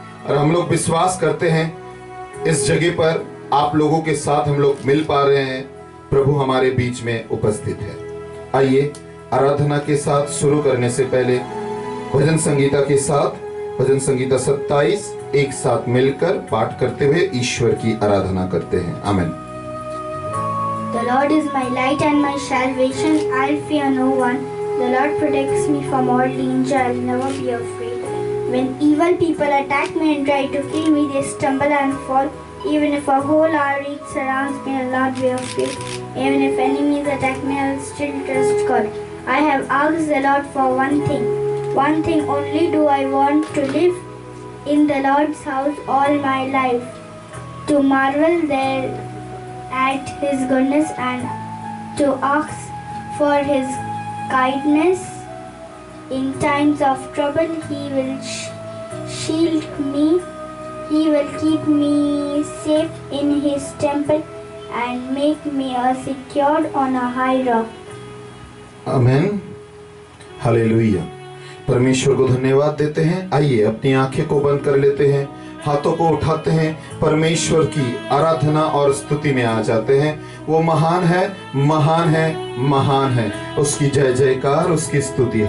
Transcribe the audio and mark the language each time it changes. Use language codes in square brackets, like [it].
[hi] और हम लोग विश्वास करते हैं इस जगह पर आप लोगों के साथ हम लोग मिल पा रहे हैं, प्रभु हमारे बीच में उपस्थित है। आइए आराधना के साथ शुरू करने से पहले भजन संगीता के साथ भजन संगीता 27 एक साथ मिलकर पाठ करते हुए ईश्वर की आराधना करते हैं। आमीन। [en] The Lord is my light and my salvation, I'll fear no one. The Lord protects me from all danger, I'll never be afraid. When evil people attack me and try to kill me, they stumble and fall. Even if a whole army surrounds me, I'll not be afraid. Even if enemies attack me, I'll still trust God. I have asked the Lord for one thing only do I want, to live in the Lord's house all my life, to marvel there at His goodness and to ask for His kindness. In times of trouble, He will shield me. He will keep me safe in His temple and make me secured on a high rock. [hi] आमीन। Hallelujah. परमेश्वर को धन्यवाद देते हैं। आइए अपनी आंखें को बंद कर लेते हैं, हाथों को उठाते हैं, परमेश्वर की आराधना और स्तुति में आ जाते हैं। वो महान है, महान है, महान है। उसकी जय जयकार, उसकी स्तुति।